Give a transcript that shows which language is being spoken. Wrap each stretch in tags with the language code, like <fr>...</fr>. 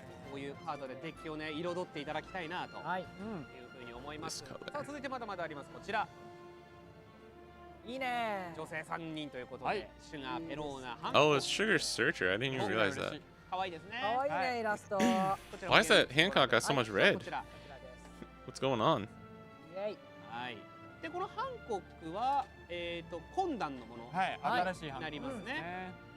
<ja>こういうカードでデッキをね彩っていただきたいなというふうに思います。さあ続いてまだまだあります。こちらいいね。女性3人ということで、シュガー、ペローナ、ハン</ja> <en>Oh, it's Sugar Searcher. I didn't even realize that.</en> <ja>可愛いですね。可愛いねイラスト。</ja> <en>Why is that Hancock got so much red? What's going on?</en> <ja>はい。でこのハンコックは懇談のものになりますね。</ja>